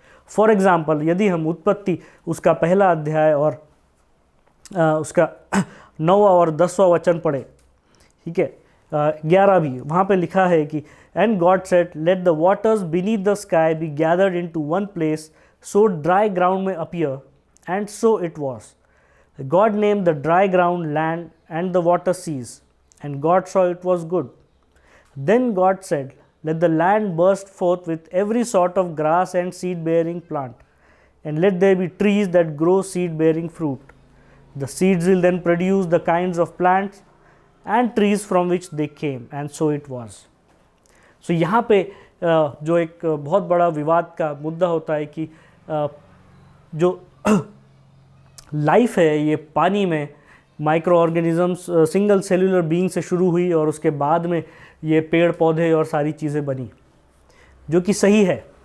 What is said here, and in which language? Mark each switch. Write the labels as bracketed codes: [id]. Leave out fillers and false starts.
[hi] For example, यदि हम उत्पत्ति उसका पहला अध्याय और उसका 9वां और 10वां वचन पढ़े, ठीक है, 11 भी, वहाँ पे लिखा है कि [en] And God said let the waters beneath the sky be gathered into one place so dry ground may appear, and so it was. God named the dry ground land and the water seas, and God saw it was good. Then God said let the land burst forth with every sort of grass and seed bearing plant, and let there be trees that grow seed bearing fruit. The seeds will then produce the kinds of plants and trees from which they came, and so it was. [hi] So यहाँ पे जो एक बहुत बड़ा विवाद का मुद्दा होता है कि जो लाइफ है ये पानी में micro organisms single cellular being से शुरू हुई और उसके बाद में ये पेड़ पौधे और सारी चीज़ें बनी, जो कि सही है।